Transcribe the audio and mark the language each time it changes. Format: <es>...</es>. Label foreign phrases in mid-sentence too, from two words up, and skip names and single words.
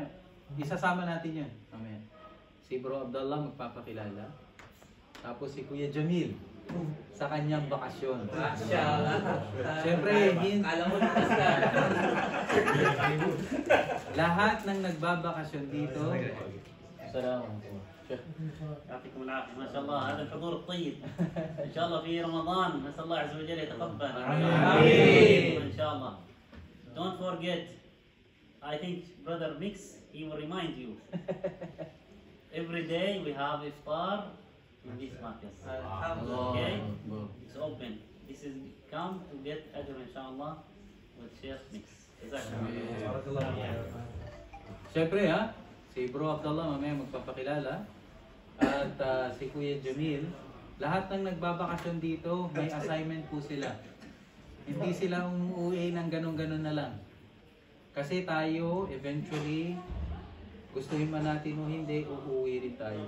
<tl>Isasama natin yan. Mamaya. Si Bro Abdullah magpapakilala. Tapos si Kuya Jamil sa kanyang bakasyon. Siyempre, lahat ng nagbabakasyon dito. Assalamualaikum.</tl> <ar>يعطيكم العافيه ما شاء الله هذا الحضور الطيب ان شاء الله في رمضان نسال الله عز وجل يتقبل امين ان شاء الله.</ar> <en>Don't forget, I think brother Mix, he will remind you every day we have iftar in this market. Okay, it's open. This is come to get</en> <ar>أجر إن شاء الله</ar> <en>with Sheikh Mix.</en> <tl>Siyempre ha, si Bro Abdullah mamaya magpapakilala. At si Kuya Jamil, lahat ng nagbabakasyon dito, may assignment po sila. Hindi sila umuwi ng ganun-ganun na lang. Kasi tayo, eventually, gustuhin man natin o hindi, uuwi rin tayo.</tl>